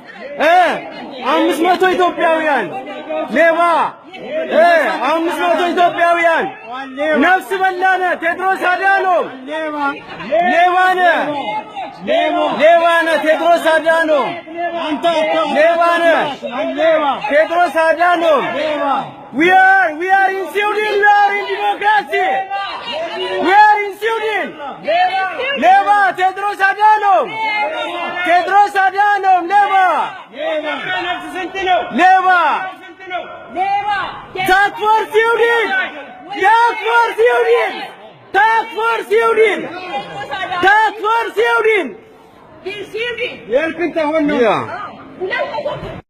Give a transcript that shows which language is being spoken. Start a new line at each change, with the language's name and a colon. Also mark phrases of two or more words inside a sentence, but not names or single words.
Amharic: ሌባ 500 ኢትዮጵያውያን ነፍስ በላነ ቴድሮስ አዳኖም ሌባ ነህ ቴድሮስ አዳኖም ሌባ ነህ ቴድሮስ አዳኖም
English: we are in Sweden, we are in democracy, we are in Sweden.
Amharic: ሌባ ቴድሮስ አዳኖም ሌባ
Swedish: Tack för Sweden! Tack för Sweden! Tack för Sweden! Tack för Sweden! Till Sweden! Hjälp inte honom! Ja.